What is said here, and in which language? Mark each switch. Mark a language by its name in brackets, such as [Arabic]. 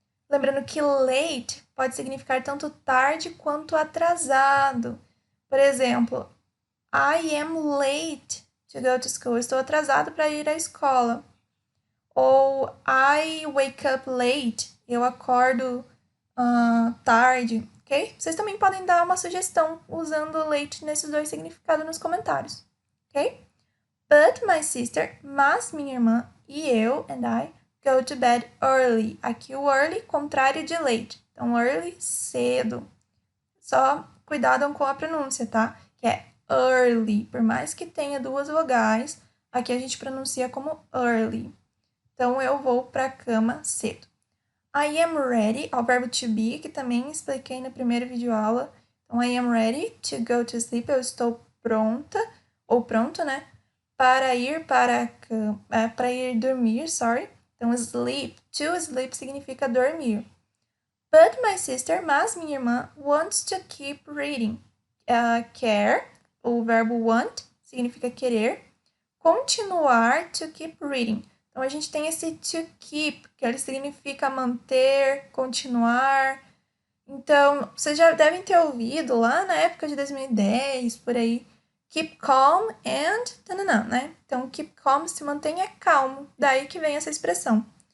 [Portuguese] Lembrando que late pode significar tanto tarde quanto atrasado. Por exemplo, [English] I am late to go to school. [Portuguese] Estou atrasado para ir à escola. Ou [English] I wake up late. [Portuguese] Eu acordo tarde, ok? Vocês também podem dar uma sugestão usando late nesses dois significados nos comentários, ok? [English] But my sister, [Portuguese] mas minha irmã e eu, [English] and I, go to bed early. [Portuguese] Aqui o early, contrário de late. Então, early, cedo. Só cuidado com a pronúncia, tá? Que é early. Por mais que tenha duas vogais, aqui a gente pronuncia como early. Então, eu vou para a cama cedo. [English] I am ready, [Portuguese] ao verbo to be, que também expliquei na primeira videoaula. [English] Então, I am ready to go to sleep. [Portuguese] Eu estou pronta, ou pronto, né? Para ir para ir dormir, sorry. Então, sleep. To sleep significa dormir. [English] But my sister, [Portuguese] mas minha irmã, [English] wants to keep reading. [Portuguese] Quer, o verbo want, significa querer. Continuar, to keep reading. Então, a gente tem esse to keep, que ele significa manter, continuar. Então, vocês já devem ter ouvido lá na época de 2010, por aí, [English] keep calm and [Portuguese] tananã, né? Então, [English] keep calm, [Portuguese] se mantenha calmo. Daí que vem essa expressão.